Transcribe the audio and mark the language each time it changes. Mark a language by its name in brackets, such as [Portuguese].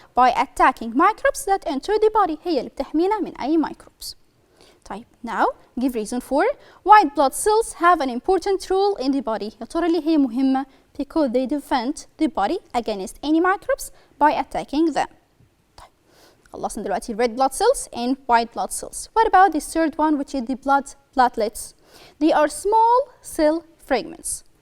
[English] By attacking microbes that enter the body. [Arabic] هي اللي بتحمينا من أي microbes. [English] طيب now give reason for white blood cells have an important role in the body. [Arabic] يا ترى ليه هي مهمة؟ [English] Because they defend the body against any microbes by attacking them. [Arabic] طيب خلصنا دلوقتي [English] red blood cells and white blood cells. What about the third one, which is the blood platelets? They are small cell fragments.